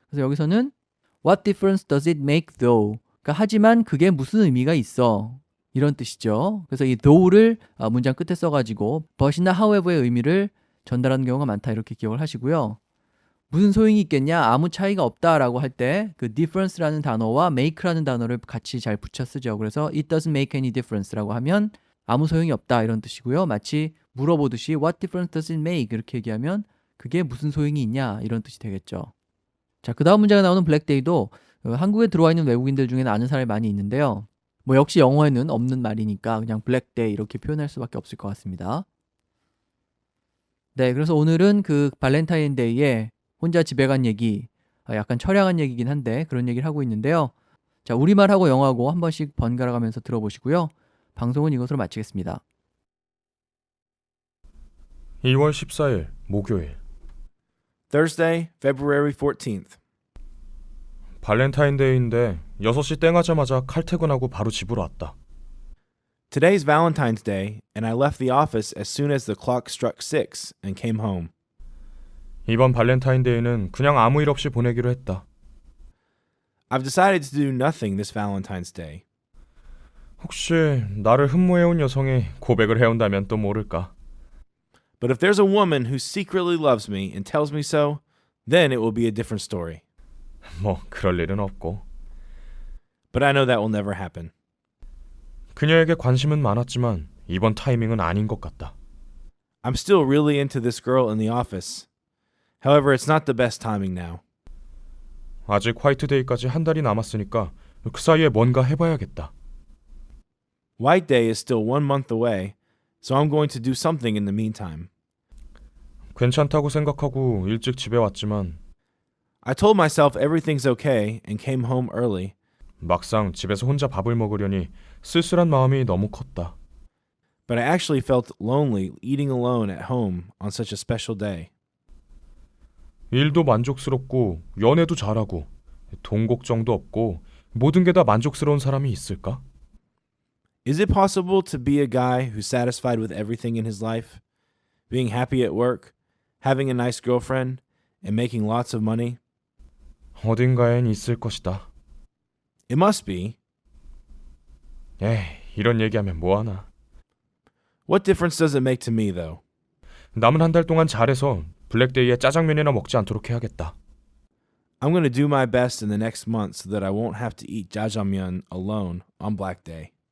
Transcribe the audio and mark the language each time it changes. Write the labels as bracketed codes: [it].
[ko] 그래서 여기서는 [en] What difference does it make though? [ko] 그러니까 하지만 그게 무슨 의미가 있어? 이런 뜻이죠. 그래서 이 though를 문장 끝에 써가지고 but이나 however의 의미를 전달하는 경우가 많다 이렇게 기억을 하시고요. 무슨 소용이 있겠냐? 아무 차이가 없다라고 할 때 그 difference라는 단어와 make라는 단어를 같이 잘 붙여 쓰죠. 그래서 [en] it doesn't make any difference [ko] 라고 하면 아무 소용이 없다 이런 뜻이고요. 마치 물어보듯이 [en] what difference does it make? [ko] 이렇게 얘기하면 그게 무슨 소용이 있냐 이런 뜻이 되겠죠. 자, 그 다음 문장에 나오는 블랙데이도 한국에 들어와 있는 외국인들 중에는 아는 사람이 많이 있는데요. 뭐 역시 영어에는 없는 말이니까 그냥 블랙데이 이렇게 표현할 수밖에 없을 것 같습니다. 네, 그래서 오늘은 그 발렌타인데이에 혼자 집에 간 얘기, 약간 처량한 얘기긴 한데 그런 얘기를 하고 있는데요. 자, 우리말하고 영어하고 한 번씩 번갈아 가면서 들어보시고요. 방송은 이것으로 마치겠습니다. 2월 14일 목요일. [en] Thursday, February 14th. [ko] 발렌타인데이인데 6시 땡 하자마자 칼퇴근하고 바로 집으로 왔다. [en] Today's Valentine's Day, and I left the office as soon as the clock struck 6 and came home. [ko] 이번 발렌타인데이는 그냥 아무 일 없이 보내기로 했다. [en] I've decided to do nothing this Valentine's Day. [ko] 혹시 나를 흠모해온 여성이 고백을 해온다면 또 모를까. [en] But if there's a woman who secretly loves me and tells me so, then it will be a different story. [ko] 뭐 그럴 일은 없고. [en] But I know that will never happen. [ko] 그녀에게 관심은 많았지만 이번 타이밍은 아닌 것 같다. [en] I'm still really into this girl in the office. However, it's not the best timing now. [ko] 아직 화이트데이까지 한 달이 남았으니까 그 사이에 뭔가 해봐야겠다. [en] White Day is still 1 month away, so I'm going to do something in the meantime. [ko] 괜찮다고 생각하고 일찍 집에 왔지만 [en] I told myself everything's okay and came home early, [ko] 막상 집에서 혼자 밥을 먹으려니 쓸쓸한 마음이 너무 컸다. [en] but I actually felt lonely eating alone at home on such a special day. [ko] 일도 만족스럽고 연애도 잘하고 돈 걱정도 없고 모든 게 다 만족스러운 사람이 있을까? [en] Is it possible to be a guy who's satisfied with everything in his life? Being happy at work, having a nice girlfriend, and making lots of money? [ko] 어딘가엔 있을 것이다. [en] It must be. [ko] 에이, 이런 얘기하면 뭐하나. [en] What difference does it make to me, though? [ko] 남은 한 달 동안 잘해서 블랙데이에 짜장면이나 먹지 않도록 해야겠다. [en] I'm going to do my best in the next month so that I won't have to eat jjajangmyeon alone on Black Day.